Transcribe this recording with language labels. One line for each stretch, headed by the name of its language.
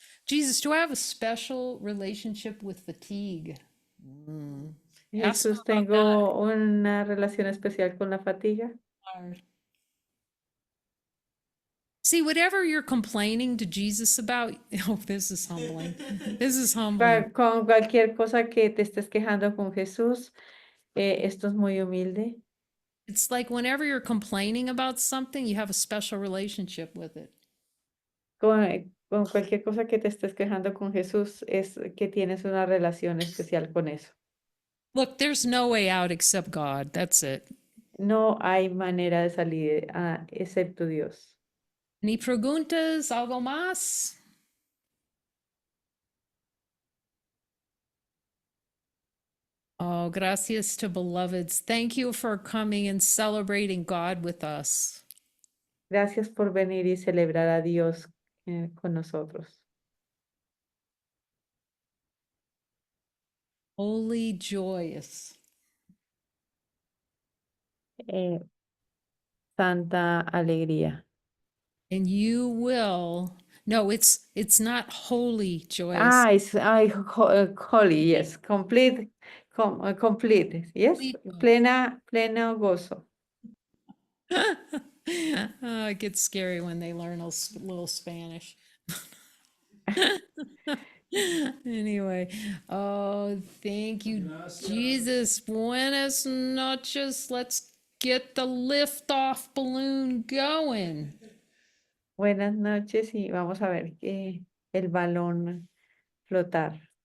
English: Jesus, do I have a special relationship with fatigue? Ask
Spanish: Jesús,
English: them about
Spanish: tengo una relación especial con la fatiga.
English: that. See, whatever you're complaining to Jesus about, oh, this is humbling. This is humbling.
Spanish: Con cualquier cosa que te estés quejando con Jesús, esto es muy humilde.
English: It's like whenever you're complaining about something, you have a special relationship with it.
Spanish: con cualquier cosa que te estés quejando con Jesús, es que tienes una relación especial con eso.
English: Look, there's no way out except God. That's it.
Spanish: No hay manera de salir excepto Dios. Ni preguntas, algo más?
English: Oh, gracias to beloveds. Thank you for coming and celebrating God with us.
Spanish: Gracias por venir y celebrar a Dios con nosotros.
English: Holy, joyous.
Spanish: Eh, Santa alegría.
English: And you will. No, it's not holy, joyous. It's holy, yes, complete, complete, yes,
Spanish: pleno gozo.
English: Oh, it gets scary when they learn a little Spanish. Anyway, oh, thank you, Jesus.
Spanish: Buenas noches.
English: Let's get the liftoff balloon going.
Spanish: Buenas noches y vamos a ver que el balón flotar,